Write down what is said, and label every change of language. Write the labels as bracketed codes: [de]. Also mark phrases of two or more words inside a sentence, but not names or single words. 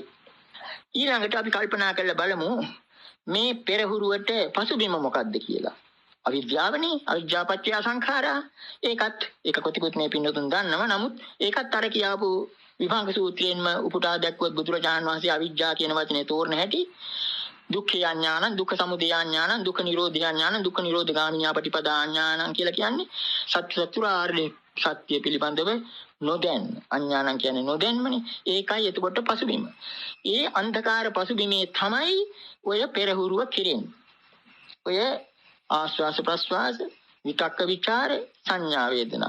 [si] ඊළඟට අපි කල්පනා කරලා බලමු මේ පෙරහුරුවට පසුබිම මොකක්ද කියලා. අවිද්‍යාවනේ, [pi] අවිජ්ජාපච්චය සංඛාරා. [si] ඒක කොටිකුත් මේ පින්නතුන් දන්නවා. නමුත් ඒකත් අර කියාපු විභංග සූත්‍රයෙන්ම උපුටා දැක්වුවත් බුදුරජාණන් වහන්සේ අවිජ්ජා කියන වචනේ තෝරන හැටි [pi] දුක්ඛ ඥානං, දුක්ඛ සමුදය ඥානං, දුක්ඛ නිරෝධ ඥානං, දුක්ඛ නිරෝධ ගාමිනී පටිපදා ඥානං [si] කියලා කියන්නේ සත්‍ය චතුරාර්ය සත්‍ය පිළිබඳව නොදැන්. අඥානං කියන්නේ නොදැන්මනේ. ඒකයි එතකොට පසුබිම. ඒ අන්ධකාර පසුබිමේ තමයි ඔය පෙරහුරුව කෙරෙන්නේ. ඔය ආස්වාස ප්‍රස්වාස, විතක්ක ਵਿਚාර, සංඥා වේදනා.